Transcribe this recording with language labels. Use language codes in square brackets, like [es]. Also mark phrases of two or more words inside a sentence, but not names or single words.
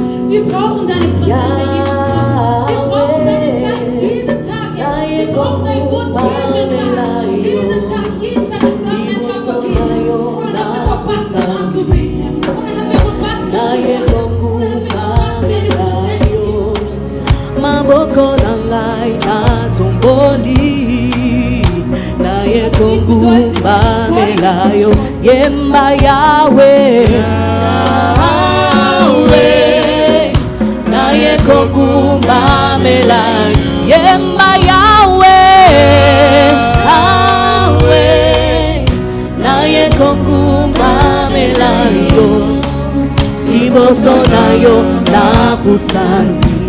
[de] Wir brauchen deine Präsenz, Herr Jesus Christus. Wir brauchen deinen Geist jeden Tag, Herr. Wir brauchen dein Wort jeden Tag. Jeden Tag ist ein Tag vergehen. Und dann wir verpassen, dich anzubeten, Herr. Und dann wir verpassen, dich zu hören. Und dann wir verpassen, deine Präsenz. [ln] Maboko nangai na tomboli na yekongu mamelayo yemba Yahweh Yahweh na yekongu mamelayo yemba Yahweh Yahweh na yekongu mamelayo iboso nayo na pusani